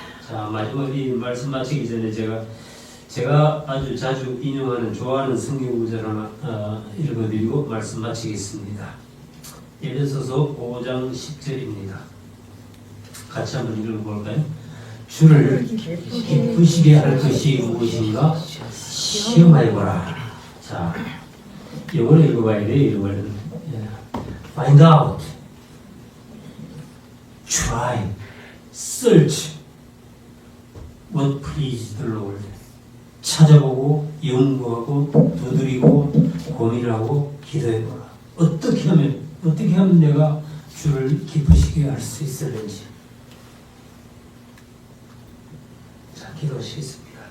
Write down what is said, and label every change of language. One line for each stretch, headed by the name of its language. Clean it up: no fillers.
Korean: 자, 마지막 이 말씀 마치기 전에 제가 아주 자주 인용하는, 좋아하는 성경 구절 하나 읽어드리고 말씀 마치겠습니다. 에베소서 5장 10절입니다. 같이 한번 읽어볼까요? 주를 기쁘시게 할 것이 무엇인가 시험해보라. 자, 영어로 읽어봐야 돼요. 이거는
English: find out, try, search what pleased the Lord.
Korean: 찾아보고 연구하고 두드리고 고민하고 기도해보라. 어떻게 하면 내가 주를 기쁘시게 할 수 있을는지. 자, 기도하시겠습니다.